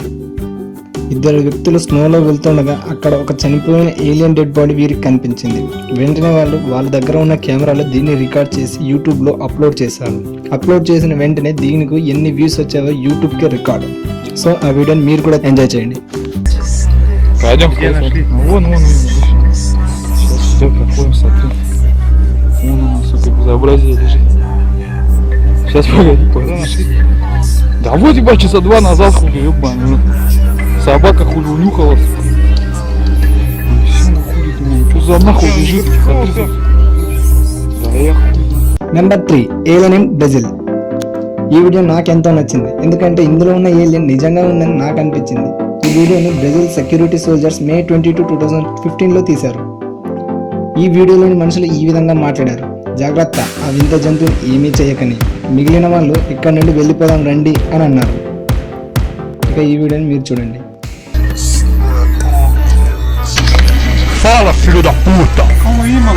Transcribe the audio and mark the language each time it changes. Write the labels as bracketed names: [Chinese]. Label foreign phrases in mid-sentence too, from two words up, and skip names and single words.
[Telugu] ఇద్దరు వ్యక్తులు స్నోలో వెళ్తుండగా అక్కడ ఒక చనిపోయిన [English] alien dead body [Telugu] వీరికి కనిపించింది. వెంటనే వాళ్ళ దగ్గర ఉన్న కెమెరాలో దీన్ని రికార్డ్ చేసి యూట్యూబ్లో అప్లోడ్ చేశారు. అప్లోడ్ చేసిన వెంటనే దీనికి ఎన్ని వ్యూస్ వచ్చావో యూట్యూబ్కి రికార్డ్. సో ఆ వీడియోని మీరు కూడా ఎంజాయ్ చేయండి. [Russian] Сейчас погоди, нашли. Да вот ебать, часа 2 назад хули, ебаный. Собака хули унюхалась. Все хули, думаю, что за нахуй лежит? Да я хули. [English] number 3, alien in Brazil. [Telugu] ఈ వీడియో నాకెంతో నచ్చింది, ఎందుకంటే ఇందులో ఉన్న ఏలియన్ నిజంగా ఉందని నాకు అనిపించింది. ఈ వీడియోని బ్రెజిల్ [English] security soldiers [Telugu] May 22, 2015లో తీశారు. ఈ వీడియోలోని మనుషులు ఈ విధంగా మాట్లాడారు: జాగ్రత్త, ఆ వింత జంతువుని ఏమీ చేయకని, మిగిలిన వాళ్ళు ఇక్కడ నుండి వెళ్ళిపోదాం రండి అని అన్నారు. ఇక ఈ వీడియోని మీరు చూడండి. [Portuguese] Fala, filho da puta! Calma aí, mano.